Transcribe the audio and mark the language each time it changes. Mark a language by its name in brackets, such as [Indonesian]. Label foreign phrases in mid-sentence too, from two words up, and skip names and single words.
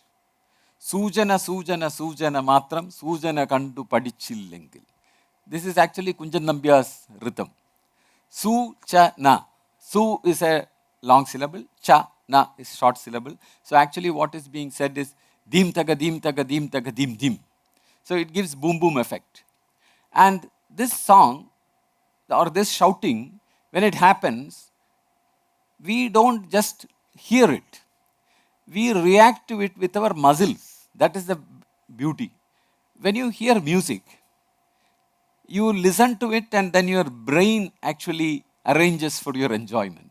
[Malayalam] സുജന, സുജന, സുജന മാത്രം, സുജന കണ്ടു പഠിച്ചില്ലെങ്കിൽ. [English] This is actually Kunjan Nambiar's rhythm. Su, cha, na. Su is a long syllable, cha, na is short syllable. So actually what is being said is dim taga, dim taga, dim taga, dim dim. So it gives boom boom effect. And this song or this shouting, when it happens, we don't just hear it. We react to it with our muscles. That is the beauty. When you hear music, you listen to it and then your brain actually arranges for your enjoyment.